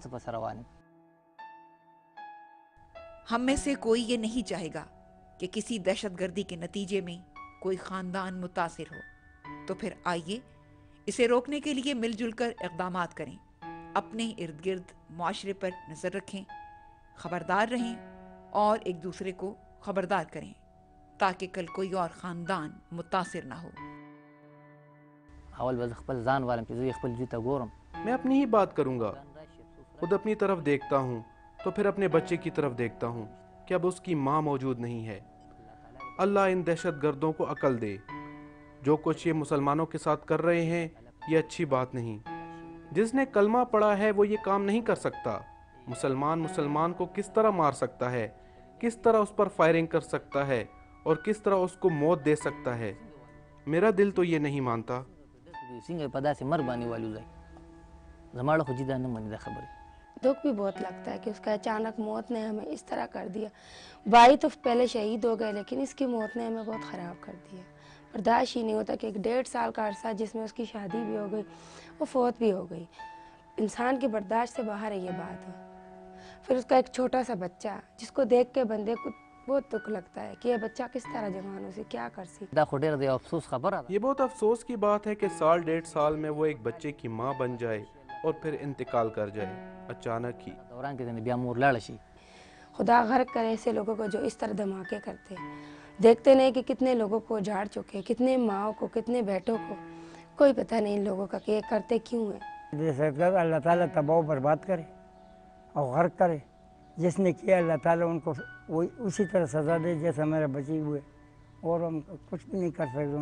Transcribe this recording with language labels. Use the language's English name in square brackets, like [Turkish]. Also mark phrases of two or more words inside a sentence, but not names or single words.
[Urdu] ہم میں سے کوئی یہ نہیں چاہے گا کہ کسی دہشت گردی کے نتیجے میں کوئی خاندان متاثر ہو. تو پھر آئیے اسے روکنے کے لیے مل جل کر اقدامات کریں، اپنے ارد گرد معاشرے پر نظر رکھیں، خبردار رہیں اور ایک دوسرے کو خبردار کریں تاکہ کل کوئی اور خاندان متاثر نہ ہو۔ [Pashto] اول به خپل ځان والم چې زه خپل جوی ته ګورم. [Urdu] میں اپنی ہی بات کروں گا، خود اپنی طرف دیکھتا ہوں تو پھر اپنے بچے کی طرف دیکھتا ہوں کہ اب اس کی ماں موجود نہیں ہے۔ اللہ ان دہشت گردوں کو عقل دے۔ جو کچھ یہ مسلمانوں کے ساتھ کر رہے ہیں یہ اچھی بات نہیں۔ جس نے کلمہ پڑھا ہے وہ یہ کام نہیں کر سکتا۔ مسلمان کو کس طرح مار سکتا ہے، کس طرح اس پر فائرنگ کر سکتا ہے اور کس طرح اس کو موت دے سکتا ہے، میرا دل تو یہ نہیں مانتا۔ [Pashto] څنګه په داسې مرګ باندې والوځي؟ زماړه خو جدا نه مني دا خبرې. [Urdu] دکھ بھی بہت لگتا ہے کہ اس کا اچانک موت نے ہمیں اس طرح کر دیا۔ بھائی تو پہلے شہید ہو گئے لیکن اس کی موت نے ہمیں بہت خراب کر دیا۔ برداشت ہی نہیں ہوتا کہ ایک 1.5 سال کا عرصہ جس میں اس کی شادی بھی ہو گئی وہ فوت بھی ہو گئی۔ انسان کی برداشت سے باہر ہے یہ بات ہے۔ پھر اس کا ایک چھوٹا سا بچہ جس کو دیکھ کے بندے کو بہت دکھ لگتا ہے کہ یہ بچہ کس طرح جوانوں سے کیا کر سکتا۔ [Pashto] دا خو ډېره د افسوس خبره ده. [Urdu] یہ بہت افسوس کی بات ہے کہ 1.5 سال میں وہ ایک بچے کی ماں بن جائے اور پھر انتقال کر جائے اچانک ہی۔ [Pashto] دوران کې د بیا مور لاړه شي. [Urdu] خدا غرق کرے ایسے لوگوں کو جو اس طرح دھماکے کرتے ہیں۔ دیکھتے نہیں کہ کتنے لوگوں کو جھاڑ چکے، کتنے ماؤں کو، کتنے بیٹوں کو، کوئی پتہ نہیں ان لوگوں کا کہ یہ کرتے کیوں ہیں۔ جیسے کہ اللہ تعالیٰ تباہ و برباد کرے اور غرق کرے، جس نے کیا اللہ تعالیٰ ان کو وہی اسی طرح سزا دے جیسا میرے بچے ہوئے، اور ہم کچھ بھی نہیں کر سکتے۔